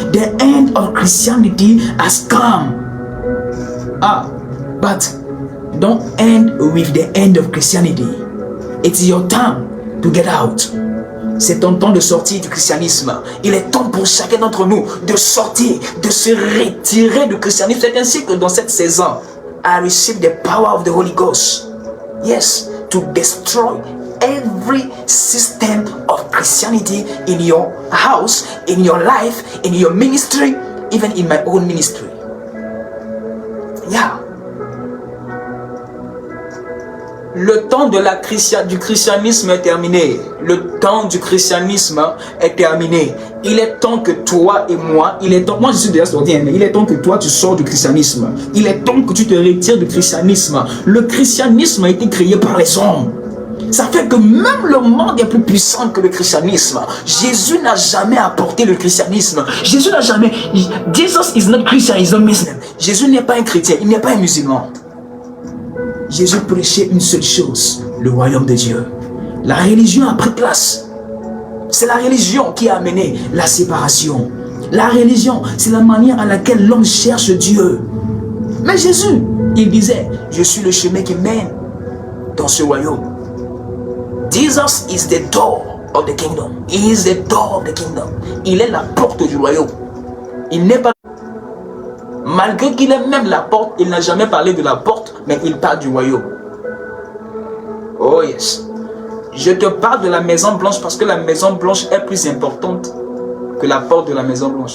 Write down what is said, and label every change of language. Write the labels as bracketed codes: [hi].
[en] The end of Christianity has come. But don't end with the end of Christianity. It's your time to get out. [fr] C'est ton temps de sortir du christianisme. Il est temps pour chacun d'entre nous de sortir, de se retirer du christianisme. C'est ainsi que dans cette saison, [en] I receive the power of the Holy Ghost. Yes, to destroy every system of Christianity in your house, in your life, in your ministry, even in my own ministry. Yeah. [fr] Le temps de du christianisme est terminé. Le temps du christianisme est terminé. Il est temps que toi et moi, moi je suis déjà sorti, mais il est temps que toi tu sors du christianisme. Il est temps que tu te retires du christianisme. Le christianisme a été créé par les hommes. Ça fait que même le monde est plus puissant que le christianisme. Jésus n'a jamais apporté le christianisme. [en] Jesus is not Christian, he's not Muslim. [fr] Jésus n'est pas un chrétien, il n'est pas un musulman. Jésus prêchait une seule chose, le royaume de Dieu. La religion a pris place. C'est la religion qui a amené la séparation. La religion, c'est la manière à laquelle l'homme cherche Dieu. Mais Jésus, il disait, je suis le chemin qui mène dans ce royaume. [en] Jesus is the door of the kingdom. He is the door of the kingdom. [fr] Il est la porte du royaume. Il n'est pas... Malgré qu'il est même la porte, il n'a jamais parlé de la porte, mais il parle du royaume. [en] Oh yes. [fr] Je te parle de la Maison Blanche parce que la Maison Blanche est plus importante que la porte de la Maison Blanche.